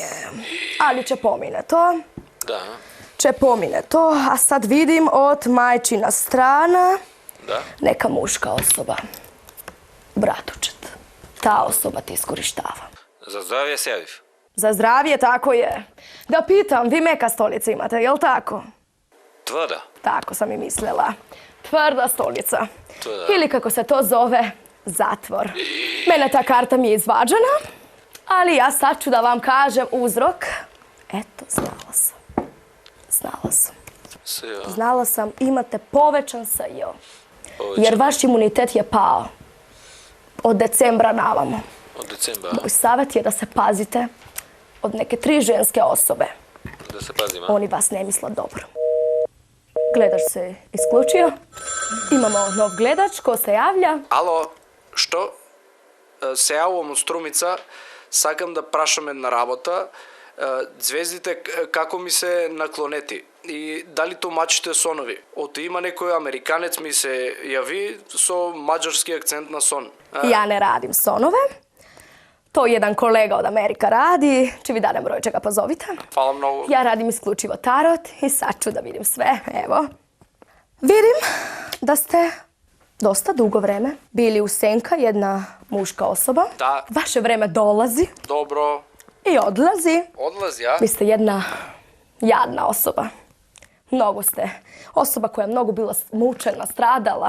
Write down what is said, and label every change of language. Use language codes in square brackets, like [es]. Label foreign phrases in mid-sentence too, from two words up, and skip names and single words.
[mk] Али ќе помине то. Да. Ќе помине то, а сад видим од мајчина страна Да. [sr] нека мушка особа. Братучет. Та особа те искориштава. [mk] За здравје се јавив. За здравје, [sr] тако je. Da pitam, vi meka stolica imate, jel tako? Тврда. Tako sam i mislila. Tvrda stolica. Tvrda. Ili kako se to zove, zatvor. Mene ta karta mi je izvađena, ali ja sad ću da vam kažem uzrok. Eto, znala sam. [mk] Се, [sr] Znala sam, imate povećan SJ. Povećan. Jer vaš imunitet je pao. Od decembra navamo. [mk] од децембар. [sr] Moj savjet je da se pazite od neke 3 ženske osobe. [mk] Да се пазиме. [sr] Oni vas ne misle dobro. Gledač se isključio. Imamo nov gledač, ko se javlja? [mk] Ало, што? Се јавувам од Струмица, сакам да прашам една работа. Звездите како ми се наклонети и дали тумачите сонови? Ото има некој американец ми се јави со маđarski акцент на сон. [sr] Ja ne radim sonove. To jedan kolega od Amerika radi. [mk] Ќе ви дадем број, чега позовите. Фала многу. [sr] Ja radim isključivo tarot i sad ću da vidim sve. Evo. Vidim da ste dosta dugo vreme bili u senka, jedna muška osoba. Da. Vaše vreme dolazi [mk] Добро. [sr] i odlazi. Odlazi, a? Vi ste jedna jadna osoba. Mnogo ste osoba koja je mnogo bila mučena, stradala.